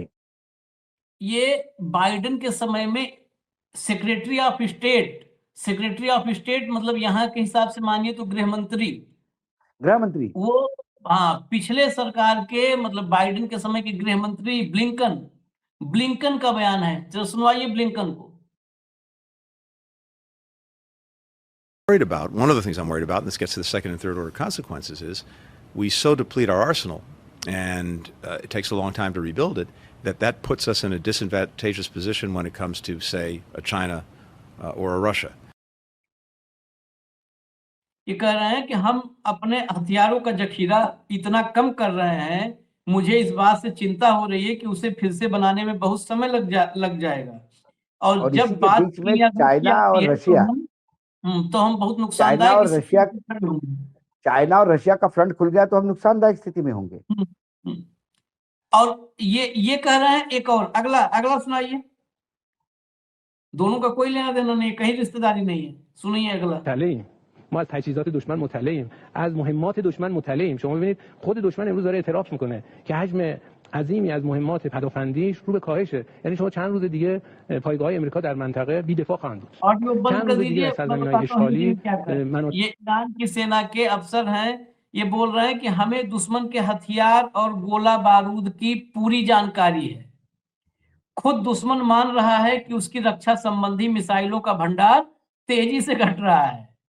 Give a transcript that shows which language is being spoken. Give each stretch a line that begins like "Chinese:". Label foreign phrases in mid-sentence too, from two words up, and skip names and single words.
Hindi: ये बाइडेन के समय में
English: Secretary of State
Hindi: मतलब यहाँ के हिसाब से मानिए तो गृह मंत्री वो, हाँ, पिछले सरकार के मतलब बाइडेन के समय के गृह मंत्री ब्लिंकन का बयान है, जो सुनवाइए ब्लिंकन को।
English: Worried about, one of the things I'm worried about, and this gets to the second and third order consequences, is we so deplete our arsenal, and it takes a long time to rebuild it, that puts us in a disadvantageous position when it comes to, say, a China or a Russia.
Hindi: ये कह रहे हैं कि हम अपने हथियारों का जखीरा इतना कम कर रहे हैं, मुझे इस बात से चिंता हो रही है कि उसे फिर से बनाने में बहुत समय लग जाएगा। और जब बात चाइना और रशिया, तो हम बहुत नुकसानदायक चाइना और रशिया का फ्रंट खुल गया तो हम नुकसानदायक स्थिति में होंगे। और ये कह रहे हैं एक और अगला सुनाइए। दोनों का कोई लेना देना नहीं, कहीं रिश्तेदारी नहीं है। सुनिए अगला।
Persian: ما از تجهیزات دشمن مطلعیم، از مهمات دشمن مطلعیم. شما ببینید خود دشمن امروز داره اعتراف میکنه که حجم عظیمی از مهمات پدافندیش رو به کاهشه. یعنی شما چند روز دیگه پایگاه‌های امریکا در منطقه بی‌دفاع خواهند بود.
Hindi: ऑडियो बंद
Persian: چند
Hindi: कर
Persian: روز دیگه
Hindi: दीजिए।
Persian: در
Hindi: मैं
Persian: سرزمین‌های
Hindi: बताता हूँ
Persian: اشغالی
Hindi: हिंदी में क्या कह रहे हैं। ये ईरान की सेना के अफसर हैं, ये बोल रहे हैं कि हमें दुश्मन के हथियार और गोला बारूद की पूरी जानकारी है। खुद दुश्मन मान रहा है कि उसकी रक्षा संबंधी मिसाइलों का भंडार तेजी से घट रहा है।